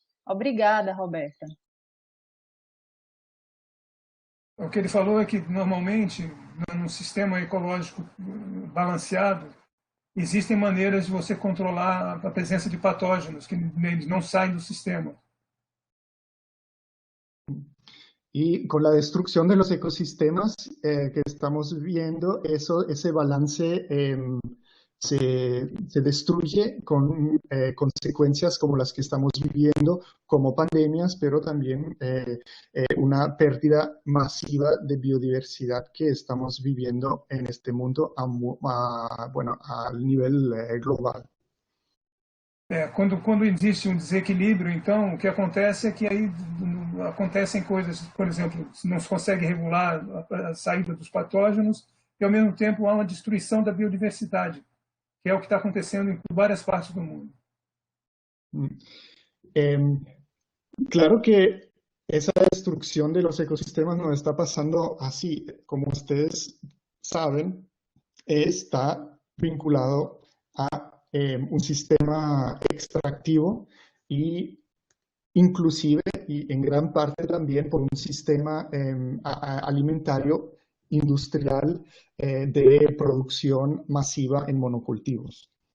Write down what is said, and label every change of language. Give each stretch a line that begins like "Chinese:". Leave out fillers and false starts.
Portuguese: Obrigada, Roberta. O que ele falou é que, normalmente, num sistema ecológico balanceado, existem maneiras de você controlar a presença de patógenos que eles não saem do sistema.
Spanish: Y con la destrucción de los ecosistemas que estamos viendo, ese balance se destruye con consecuencias como las que estamos viviendo, como pandemias, pero también una pérdida masiva de biodiversidad que estamos viviendo en este mundo bueno, al nivel global.
Portuguese: Quando existe desequilíbrio, então, o que acontece é que aí acontecem coisas, por exemplo, não se consegue regular a saída dos patógenos e, ao mesmo tempo, há uma destruição da biodiversidade, que é o que está acontecendo em várias partes do mundo.
Spanish: Claro que esa destrucción de los ecosistemas no está pasando así. Como ustedes saben, está vinculado a un sistema extractivo y inclusive y en gran parte también por un sistema alimentario industrial de producción masiva en monocultivos.